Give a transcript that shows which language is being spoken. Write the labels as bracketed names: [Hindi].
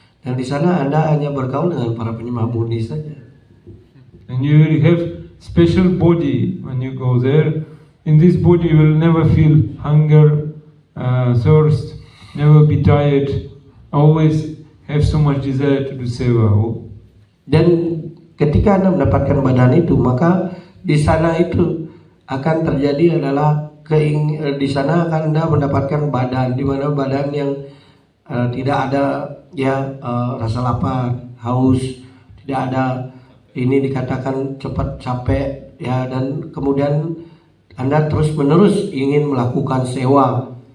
[Indonesian] Dan di sana Anda hanya bergaul dengan para penyembah murni saja. [English] And you will have special body when you go there. In this body you will never feel hunger, thirst, never be tired, always have so much desire to do seva. [Indonesian] Dan ketika Anda mendapatkan badan itu, maka di sana itu akan terjadi adalah di sana akan Anda mendapatkan badan, di mana badan yang tidak ada rasa lapar, haus, tidak ada ini dikatakan cepat capek dan kemudian Anda terus-menerus ingin melakukan sewa.